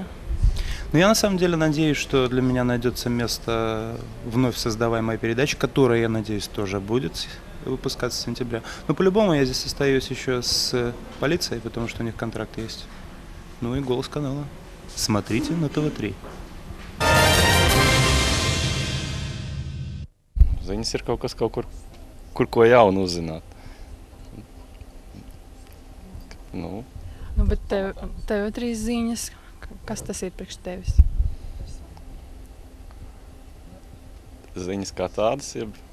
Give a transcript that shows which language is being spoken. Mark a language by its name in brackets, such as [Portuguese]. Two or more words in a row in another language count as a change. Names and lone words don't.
[Russian] Но я на самом деле надеюсь, что для меня найдется место вновь создаваемой передачи, которая, я надеюсь, тоже будет выпускаться с сентября. Но по-любому я здесь остаюсь еще с полицией, потому что у них контракт есть. Ну и «Голос канала». Смотрите на ТВ3. [Latvian] Ziņas ir kaut kas, kur ko jaunu uzzināt. Nu, bet TV3 ziņas, kas tas ir priekš tevis? Ziņas kā tādas, jeb...